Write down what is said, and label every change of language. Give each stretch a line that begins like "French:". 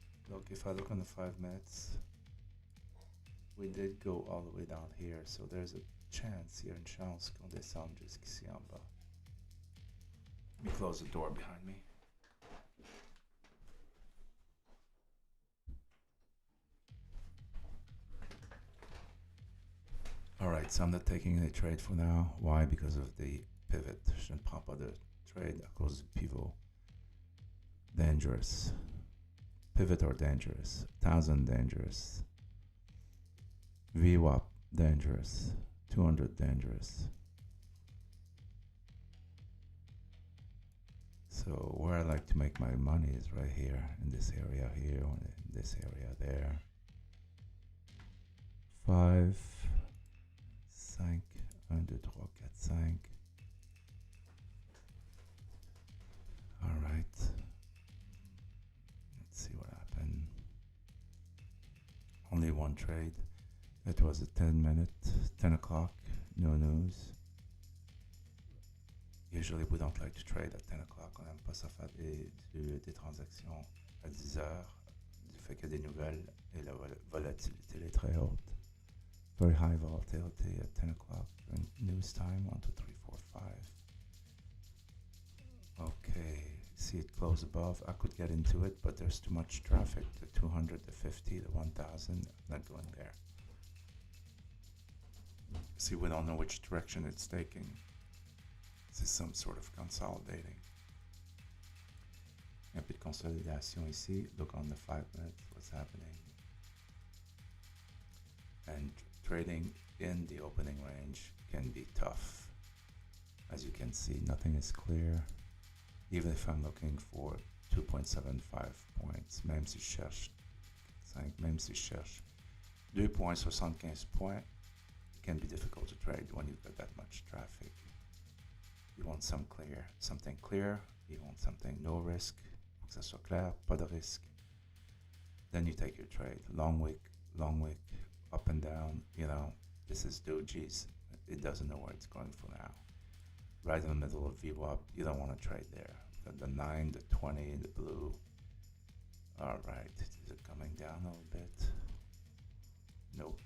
English: Look, if I look on the 5 minutes, we did go all the way down here, so there's a chance,
French: il y a une chance qu'on descende jusqu'ici en bas.
English: Let me close the door behind me. Alright, so I'm not taking any trade for now. Why? Because of the pivot.
French: Je ne prends pas de trade à cause du pivot.
English: Dangerous. Pivot or dangerous. 1000 dangerous. VWAP dangerous. 200 dangerous. So where I like to make my money is right here, in this area here, or in this area there. 5, 5, 1, 2, 3, 4, 5. All right. Let's see what happened. Only one trade. It was a 10 o'clock, no news. Usually we don't like to trade at 10 o'clock.
French: On n'aime pas ça faire des transactions à 10 heures, du fait qu'il y a des nouvelles et la volatilité est très haute.
English: Very high volatility at 10 o'clock during news time. 1, 2, 3, 4, 5. Okay, see it close above. I could get into it, but there's too much traffic. The 200, the 50, the 1000. I'm not going there. See, we don't know which direction it's taking. C'est some sort of consolidating.
French: Un peu de consolidation ici.
English: Look on the 5 minutes, what's happening. And trading in the opening range can be tough. As you can see, nothing is clear. Even if I'm looking for 2.75 points,
French: même si je cherche 5, même si je cherche 2.75 points,
English: it can be difficult to trade when you've got that much traffic. You want something clear, you want something no risk,
French: faut que ça soit clair, pas de risque.
English: Then you take your trade. Long wick, up and down, you know, this is dojis. It doesn't know where it's going for now. Right in the middle of VWAP, you don't want to trade there. The 9, the 20, the blue. All right, is it coming down a little bit? Nope.